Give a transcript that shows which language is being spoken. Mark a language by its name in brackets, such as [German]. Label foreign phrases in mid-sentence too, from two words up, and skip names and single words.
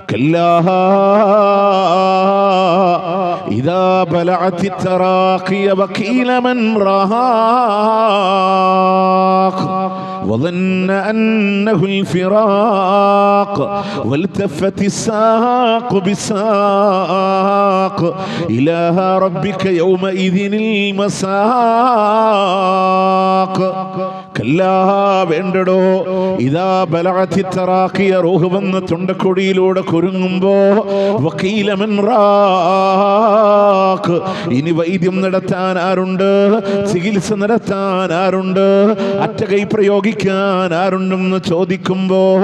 [Arabic] كلا إذا بلعت التراقي وقيل من راق وظن أنه الفراق والتفت الساق بالساق إلى ربك يومئذ المساق كلا [Malayalam] വേണ്ടടോ [Arabic] إذا بلغت التراقي [Malayalam] റൂഹ് വന്ന് തൊണ്ടക്കുഴിയിലൂടെ കുരുങ്ങുമ്പോ [Arabic] وقيل من راق [Malayalam] ഇനി വൈദ്യം നടത്താൻ ആരുണ്ട്, ചികിത്സ നടത്താൻ ആരുണ്ട്, അറ്റകൈ പ്രയോഗിക്കാൻ ആരുണ്ടെന്ന് ചോദിക്കുമ്പോ